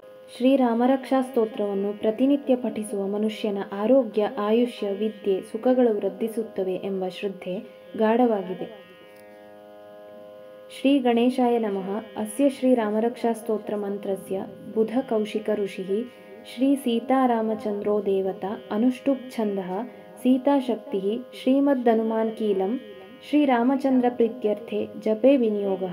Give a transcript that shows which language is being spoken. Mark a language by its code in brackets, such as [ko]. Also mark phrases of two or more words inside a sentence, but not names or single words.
[kn] ಶ್ರೀರಾಮರಕ್ಷಾ ಸ್ತೋತ್ರವನ್ನು ಪ್ರತಿನಿತ್ಯ ಪಠಿಸುವ ಮನುಷ್ಯನ ಆರೋಗ್ಯ, ಆಯುಷ್ಯ, ವಿದ್ಯೆ, ಸುಖಗಳು ವೃದ್ಧಿಸುತ್ತವೆ ಎಂಬ ಶ್ರದ್ಧೆ ಗಾಢವಾಗಿದೆ. [sa] ಶ್ರೀ ಗಣೇಶಾಯ ನಮಃ. ಅಸ್ಯ ಶ್ರೀರಾಮರಕ್ಷಾ ಸ್ತೋತ್ರ ಮಂತ್ರಸ್ಯ ಬುಧ ಕೌಶಿಕ ಋಷಿಃ ಶ್ರೀ ಸೀತಾರಾಮಚಂದ್ರೋ ದೇವತಾ ಅನುಷ್ಟುಪ್ ಛಂದಃ ಸೀತಾಶಕ್ತಿಃ ಶ್ರೀಮದನುಮಾನ್ ಕೀಲಂ ಶ್ರೀರಾಮಚಂದ್ರ ಪ್ರೀತ್ಯರ್ಥೆ ಜಪೆ ವಿನಿಯೋಗಃ.